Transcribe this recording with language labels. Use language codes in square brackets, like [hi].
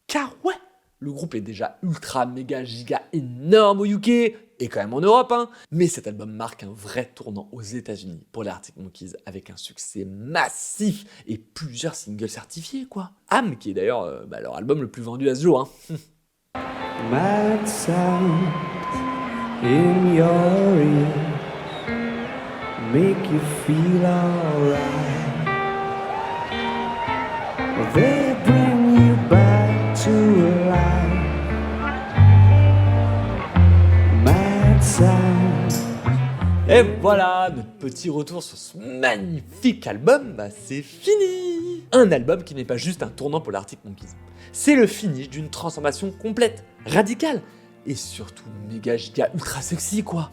[fr] Car ouais, le groupe est déjà ultra, méga, giga énorme au UK, et quand même en Europe, hein. Mais cet album marque un vrai tournant aux États-Unis pour les Arctic Monkeys, avec un succès massif et plusieurs singles certifiés, quoi. Am, qui est d'ailleurs leur album le plus vendu à ce jour, hein. [en] Mad sound in your ear make you feel alright. They bring you back to life. Mad sound. [fr] Et voilà, notre petit retour sur ce magnifique album, c'est fini. Un album qui n'est pas juste un tournant pour l'Arctic Monkeys. C'est le finish d'une transformation complète, radicale, et surtout méga giga ultra sexy quoi.